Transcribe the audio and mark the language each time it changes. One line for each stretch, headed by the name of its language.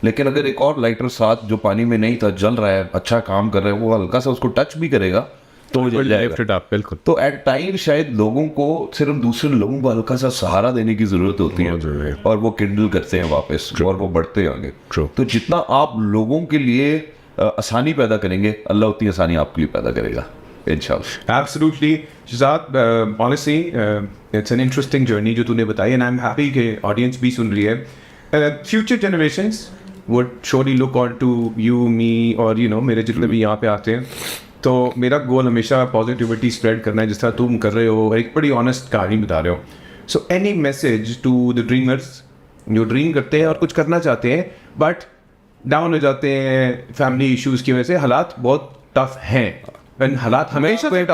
Hindi: लेकिन अगर एक और लाइटर साथ जो पानी में नहीं था जल रहा है, अच्छा काम कर रहा है, वो हल्का सा उसको टच भी करेगा तो वो जल जाएगा। बिल्कुल। तो एट टाइम शायद लोगों को सिर्फ दूसरे लोगों को हल्का सा सहारा देने की जरूरत होती है और वो किंडल करते हैं वापस और वो बढ़ते हैं आगे। तो जितना आप लोगों के लिए आसानी पैदा करेंगे, अल्लाह उतनी आसानी आपके लिए पैदा करेगा इंशाल्लाह।
English: Absolutely, Shahzad, honestly, it's an interesting journey
Hindi: जो तूने बताई,
English: and I'm happy
Hindi: कि audience भी सुन रही है।
English: Future generations would surely look on to you,
Hindi: me, और मेरे जितने भी यहाँ पे आते हैं, तो मेरा गोल हमेशा पॉजिटिविटी स्प्रेड करना है, जिस तरह तुम कर रहे हो, एक बड़ी ऑनेस्ट कहानी बता रहे हो।
English: so any message to the dreamers
Hindi: जो ड्रीम करते हैं और कुछ करना चाहते हैं बट डाउन हो जाते हैं फैमिली इश्यूज की वजह से, हालात बहुत टफ हैं, हालात हमेशा से